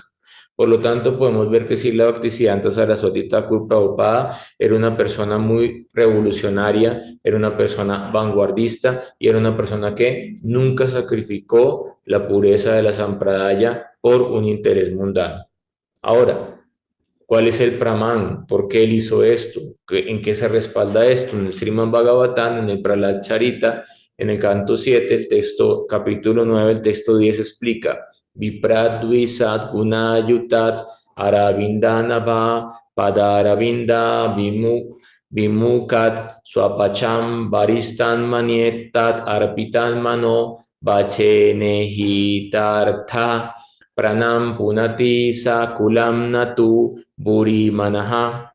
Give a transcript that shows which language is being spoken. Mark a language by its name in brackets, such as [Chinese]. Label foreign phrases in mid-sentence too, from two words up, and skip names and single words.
[Spanish] Por lo tanto, podemos ver que Srila Bhaktisiddhanta Saraswati Thakur Prabhupada era una persona muy revolucionaria, era una persona vanguardista y era una persona que nunca sacrificó la pureza de la sampradaya por un interés mundano. Ahora, ¿cuál es el Praman? ¿Por qué él hizo esto? ¿En qué se respalda esto? En el Srimad Bhagavatam, en el Prahlad Charita, en el canto 7, el texto, capítulo 9, el texto 10 explica: [Sanskrit] Viprat Dvisat Gunayutat Aravindanava Padaravinda Vimukat Swapacham Varistan Manietat Arpitan Mano Vachenehitartha Pranam Punati Sakulam Natu Buri Manaha.